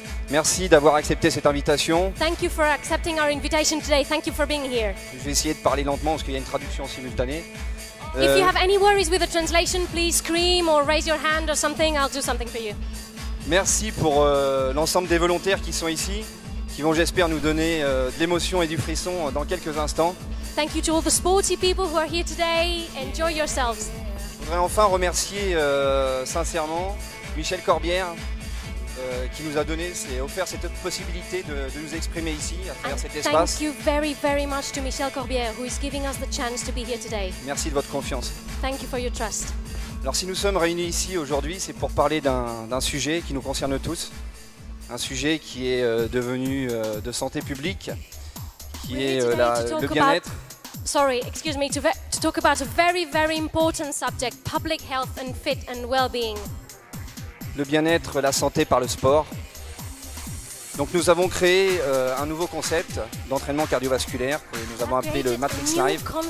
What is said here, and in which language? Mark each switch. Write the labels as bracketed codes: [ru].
[fr] Merci d'avoir accepté cette invitation. [en] Thank you for accepting our invitation today. Thank you for being here. [fr] Je vais essayer de parler lentement parce qu'il y a une traduction simultanée. [en] If you have any worries with the translation, please scream or raise your hand or something. I'll do something for you. [fr] Merci pour l'ensemble des volontaires qui sont ici, qui vont, j'espère, nous donner de l'émotion et du frisson dans quelques instants. [en] Thank you to all the sporty people who are here today. Enjoy yourselves. [fr] Je voudrais enfin remercier sincèrement Michel Corbière, qui nous a offert cette possibilité de nous exprimer ici, à travers cet espace. [en] Thank you very much to Michel Corbière, who is giving us the chance to be here today. [fr] Merci de votre confiance. [en] Thank you for your trust. [fr] Alors si nous sommes réunis ici aujourd'hui, c'est pour parler d'un sujet qui nous concerne tous, un sujet qui est devenu de santé publique, qui est le bien-être. [en] Sorry, excuse me, to talk about a very important subject, public health and fit and well-being. [fr] Le bien-être, la santé par le sport. Donc nous avons créé un nouveau concept d'entraînement cardiovasculaire que nous avons appelé le Matrix Live.